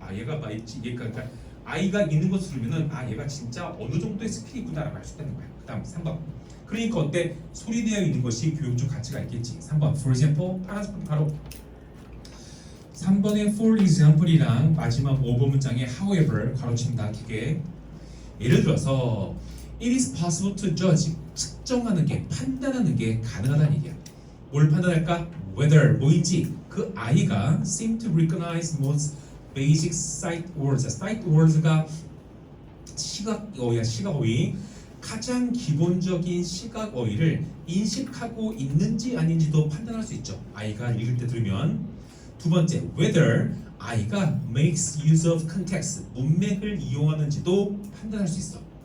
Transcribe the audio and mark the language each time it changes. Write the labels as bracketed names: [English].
[Korean] 얘가 그러니까 아이가 있는 것을 들으면은 얘가 진짜 어느 정도의 스킬이 있구나라고 알 수 있다는 거야. 그 다음 3번. 그러니까 어때? 소리내어 있는 것이 교육적 가치가 있겠지. 3번. [English] For example, [Korean] 파란색 바로 3번의 for example이랑 마지막 5번 문장의 however 가로친다 기계. 예를 들어서 [English] it is possible to judge. [Korean] 측정하는 게, 판단하는 게 가능하다는 얘기야. 뭘 판단할까? [English] whether [Korean] 뭐인지 그 아이가 [English] seem to recognize most basic sight words. [Korean] sight words가 시각어휘야. 시각어휘. 가장 기본적인 시각어휘를 인식하고 있는지 아닌지도 판단할 수 있죠. 아이가 읽을 때 들으면. 두 번째, [English] whether [Korean] 아이가 [English] makes use of context, [Korean] 문맥을 이용하는지도 판단할 수 있어.